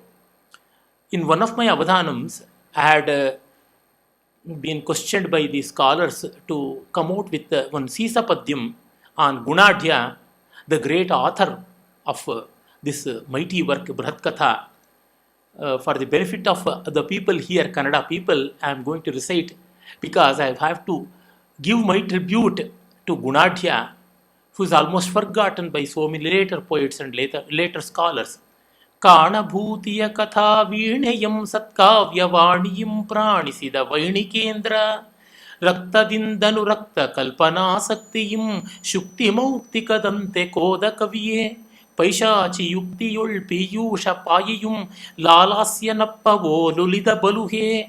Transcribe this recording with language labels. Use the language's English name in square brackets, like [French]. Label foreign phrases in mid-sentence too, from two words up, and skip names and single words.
[English] In one of my avadhanams, I had been questioned by the scholars to come out with one Sisa Padyam on Gunadhya, the great author of this mighty work, Brhatkatha. For the benefit of the people here, Kannada people, I am going to recite because I have to give my tribute to Gunadhya, who is almost forgotten by so many later poets and later scholars. [Kannada] ಕಾಣಭೂತಿಯ ಕಥಾ ವೀಣೆಯಂ ಸತ್ಕಾವ್ಯವಾಣಿಯಂ ಪ್ರಾಣಿಸಿದ ವೈಣಿಕೇಂದ್ರ ರಕ್ತದಿಂದನು ರಕ್ತ ಕಲ್ಪನಾಸಕ್ತಿಯಂ ಶುಕ್ತಿಮೌಕ್ತಿಕದಂತೆ ಕೋದ ಕವಿಯೇ ಪೈಶಾಚಿ ಯುಕ್ತಿಯೊಳ್ ಪೀಯೂಷ ಪಾಯಿಯುಂ ಲಾಲಾಸ್ಯನಪ್ಪವೋಲುಲಿದ ಬಲುಹೇ